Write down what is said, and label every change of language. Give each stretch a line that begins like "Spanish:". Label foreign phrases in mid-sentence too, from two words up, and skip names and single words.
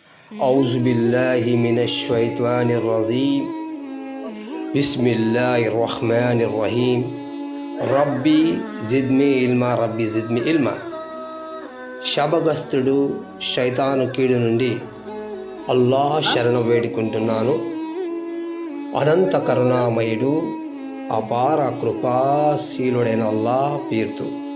Arabic: أعوذ بالله من الشيطان الرجيم بسم الله الرحمن الرحيم رب زدني علما رب زدني علما.
Telugu: శాపగ్రస్తుడు శైతాను కీడు నుండి అల్లాహ్ శరణు వేడుకుంటున్నాను. అనంత కరుణామయుడు అపార కృపాశీలుడైన అల్లాహ్ పేరుతో.